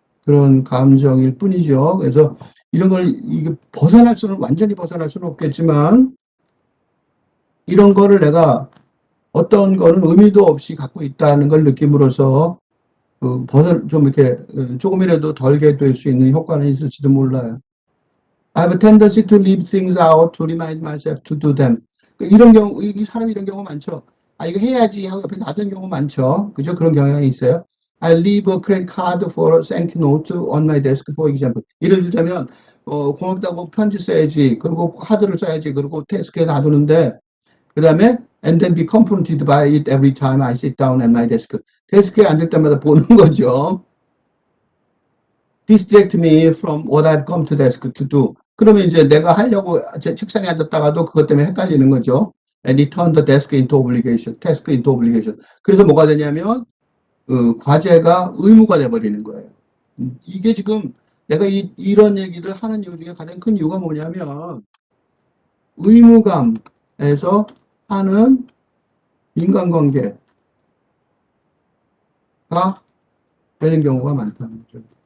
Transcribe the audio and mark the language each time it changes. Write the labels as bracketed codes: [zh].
[ko] 그런 감정일 뿐이죠. 그래서 이런 걸, 이게 완전히 벗어날 수는 없겠지만, 이런 거를 내가 어떤 거는 의미도 없이 갖고 있다는 걸 느낌으로써, 좀 이렇게, 조금이라도 덜게 될 수 있는 효과는 있을지도 몰라요. [en] I have a tendency to leave things out to remind myself to do them. [ko] 이런 경우, 사람이 이런 경우 많죠. 아, 이거 해야지 하고 옆에 놔둔 경우 많죠. 그죠? 그런 경향이 있어요. [en] I leave a credit card for a thank you note on my desk, for example. [ko] 예를 들자면, 고맙다고 편지 써야지. 그리고 카드를 써야지. 그리고 데스크에 놔두는데, 그 다음에, [en] and then be confronted by it every time I sit down at my desk. [ko] 데스크에 앉을 때마다 보는 거죠. [en] distract me from what I've come to desk to do. [ko] 그러면 이제 내가 하려고 제 책상에 앉았다가도 그것 때문에 헷갈리는 거죠. [en] And return the desk into obligation, task into obligation. [ko] 그래서 뭐가 되냐면 과제가 의무가 돼버리는 거예요. 이게 지금 내가 이런 얘기를 하는 이유 중에 가장 큰 이유가 뭐냐면 의무감에서 하는 인간관계가 되는 경우가 많다는 거죠.